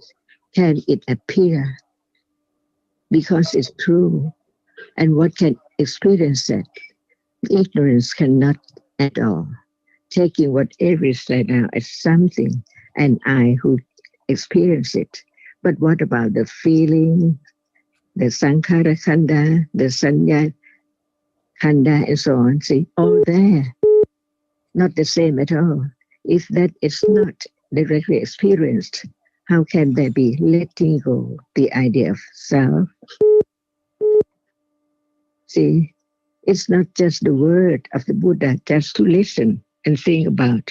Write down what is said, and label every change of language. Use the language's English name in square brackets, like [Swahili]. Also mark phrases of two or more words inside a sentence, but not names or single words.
[English] Can it appear? Because it's true. And what can experience that? Ignorance cannot at all. Taking whatever is said now as something, and I who experience it. But what about the feeling, the [Pali] sankhara khanda, [English] the [Pali] sanya khanda, [English] and so on? See, all there, not the same at all. If that is not directly experienced, how can there be letting go the idea of self? See, it's not just the word of the Buddha just to listen and think about.